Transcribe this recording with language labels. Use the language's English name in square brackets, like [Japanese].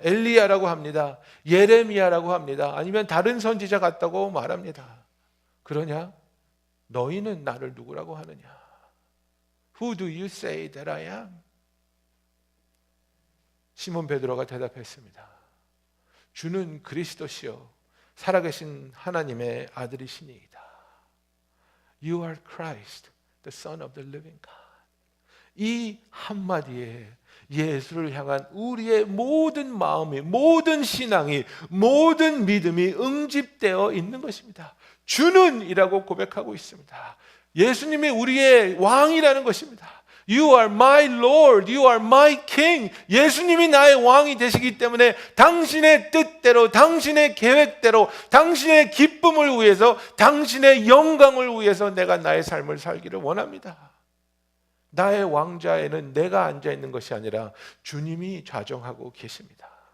[Korean] 엘리야라고 합니다. 예레미야라고 합니다. 아니면 다른 선지자 같다고 말합니다. 그러냐? 너희는 나를 누구라고 하느냐? [English] Who do you say that I am? [Korean] 시몬 베드로가 대답했습니다. 주는 그리스도시요 살아계신 하나님의 아들이시니이다. [English] You are Christ, the Son of the living God. [Korean] 이 한마디에 예수를 향한 우리의 모든 마음이, 모든 신앙이, 모든 믿음이 응집되어 있는 것입니다. 주는 이라고 고백하고 있습니다. 예수님이 우리의 왕이라는 것입니다. [English] You are my Lord, you are my King. [Korean] 예수님이 나의 왕이 되시기 때문에 당신의 뜻대로, 당신의 계획대로, 당신의 기쁨을 위해서, 당신의 영광을 위해서 내가 나의 삶을 살기를 원합니다. 나의 왕좌에는 내가 앉아있는 것이 아니라 주님이 좌정하고 계십니다.